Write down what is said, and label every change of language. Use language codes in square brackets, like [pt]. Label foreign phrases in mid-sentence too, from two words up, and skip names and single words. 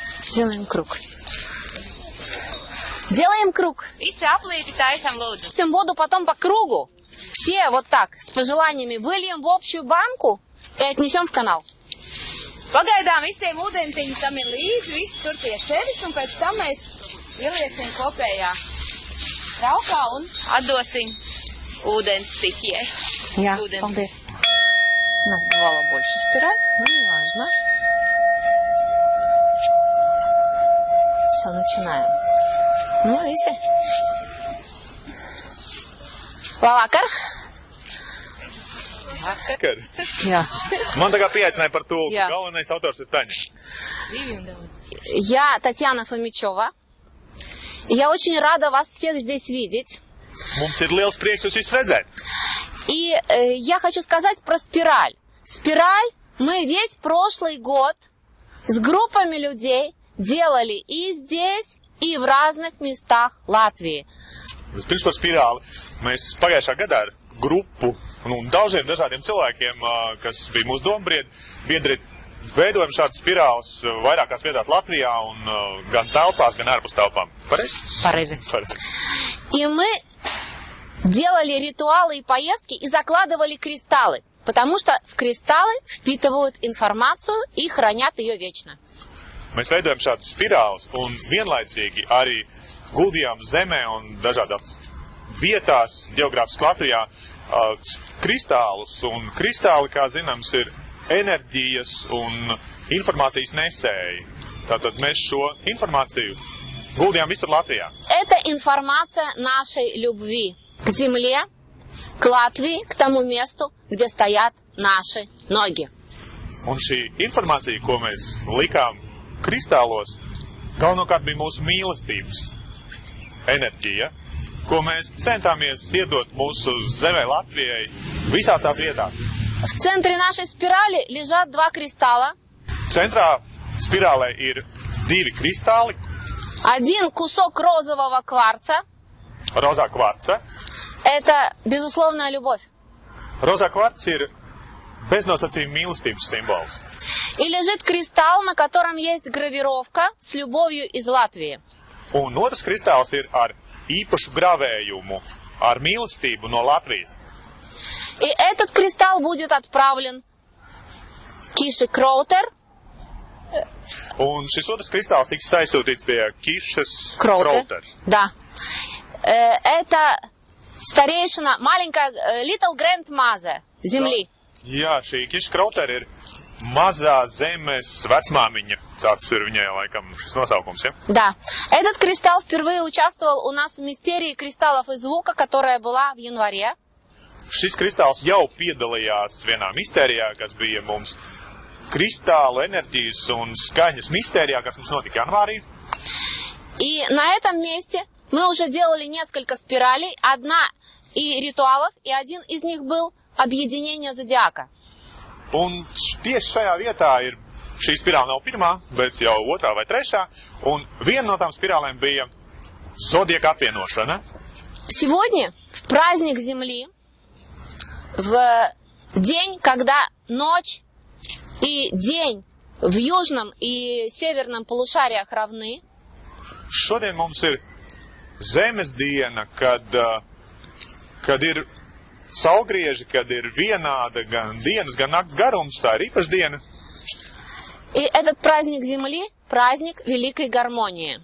[ru] Делаем круг. Делаем круг. [lv] Visi aplīti taisam lūdzu. [ru] Пустим воду потом по кругу. Все вот так, с пожеланиями, выльем в общую банку и отнесем в канал. [lv] Pagaidām visiem ūdentiņi tam ir līdzi, visi tur pie sevis, un pēc tam mēs ieliesim kopējā traukā un atdosim ūdens stiķijai. Я, paldies. [ru] У нас бывало больше спираль, но не важно. Все, начинаем. [lv] Nu, visi. Labvakar. Vakar. Jā. Man tā kā pieaicināja par tulku. Jā. Galvenais autors ir Taņa. [ru] Я Татьяна Фомичева. Я очень рада вас всех здесь видеть. [lv] Mums ir liels prieks jūs visus redzēt. [ru] И я хочу сказать про спираль. Спираль мы весь прошлый год с группами людей делали и здесь, и в разных местах Латвии. [lv] Vispirms par spirāli. Mēs pagājušā gadā ar grupu un daudziem dažādiem cilvēkiem, kas bija mūsu dombiedri, veidojam šādas spirāles vairākās vietās Latvijā un gan telpās, gan ārpus telpām. Pareizi? Pareizi. [ru] И мы делали ритуалы и поездки и закладывали кристаллы, потому что в кристаллы впитывают информацию и хранят ее вечно. [lv] Mēs veidojam šādas spirāles un vienlaicīgi arī guldījām zemē un dažādās vietās, geogrāfiski Latvijā, kristālus. Un kristāli, kā zināms, ir enerģijas un informācijas nesēji. Tātad mēs šo informāciju guldījām visur Latvijā. [ru] Это информация нашей любви к земле, к Латвии, к тому месту, где стоят наши ноги. [lv] Un šī informācija, ko mēs likām kristālos, galvenokārt bija mūsu mīlestības enerģija, ko mēs centāmies iedot mūsu zemē Latvijai visās tās vietās. [ru] В центре нашей спирали лежат два кристалла. [lv] Centrā spirālē ir divi kristāli, [ru] Один кусок розового кварца. [lv] rozā kvarca. [ru] Это безусловная любовь. [lv] Rozā kvarts ir beznosacījuma mīlestības simbols. [ru] И лежит кристалл, на котором есть гравировка с любовью из Латвии. [lv] Un otrs kristāls ir ar īpašu gravējumu, ar mīlestību no Latvijas. [ru] И этот кристалл будет отправлен Киши Кроутер. [lv] Un šis otrs kristāls tiks aizsūtīts pie Kišas [ru] Кроутер. [lv] Kroutер. [ru] Да. Это старейшина, маленькая [en] Little Grandmother [ru] земли. [lv] Jā, šī Kiša Kroutер ir mazā zemes vecmāmiņa. Tāds ir viņai laikam šis nosaukums, ja? [ru] Да. Этот кристалл впервые участвовал у нас в мистерии кристаллов и звука, которая была в январе. [lv] Šis kristāls jau piedalījās vienā mistērijā, kas bija mums kristāla enerģijas un skaņas mistērijā, kas mums notika janvārī. [ru] И на этом месте мы уже делали несколько спиралей, одна и ритуалов, и один из них был объединение зодиака. [lv] Un tieši šajā vietā ir, šī spirāla nav pirmā, bet jau otrā vai trešā, un viena no tām spirālēm bija zodiaka apvienošana. [ru] Сегодня, в праздник Земли, в день, когда ночь и день в южном и северном полушариях равны, [lv] Šodien mums ir zemes diena, kad ir saulgrieži, kad ir vienāda gan dienas, gan nakts garums, tā ir īpaša diena. [ru] и этот праздник Земли – праздник великой гармонии.